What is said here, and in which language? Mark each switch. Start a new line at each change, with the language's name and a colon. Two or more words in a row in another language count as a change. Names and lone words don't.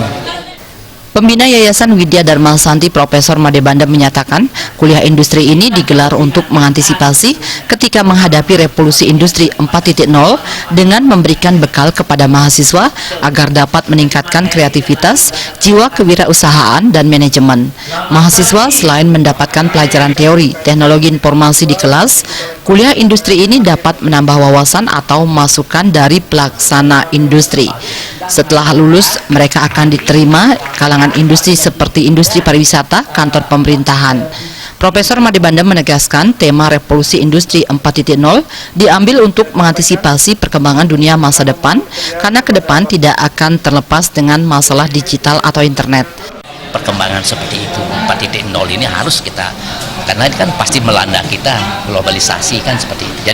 Indonesian: Pembina Yayasan Widya Dharma Santi Profesor Made Bandem menyatakan kuliah industri ini digelar untuk mengantisipasi ketika menghadapi revolusi industri 4.0 dengan memberikan bekal kepada mahasiswa agar dapat meningkatkan kreativitas, jiwa kewirausahaan dan manajemen. Mahasiswa selain mendapatkan pelajaran teori teknologi informasi di kelas, kuliah industri ini dapat menambah wawasan atau masukan dari pelaksana industri. Setelah lulus, mereka akan diterima kalangan industri seperti industri pariwisata, kantor pemerintahan. Profesor Made Bandem menegaskan tema revolusi industri 4.0 diambil untuk mengantisipasi perkembangan dunia masa depan, karena ke depan tidak akan terlepas dengan masalah digital atau internet. Perkembangan seperti itu 4.0 ini harus kita, karena ini kan pasti melanda kita, globalisasi kan seperti itu.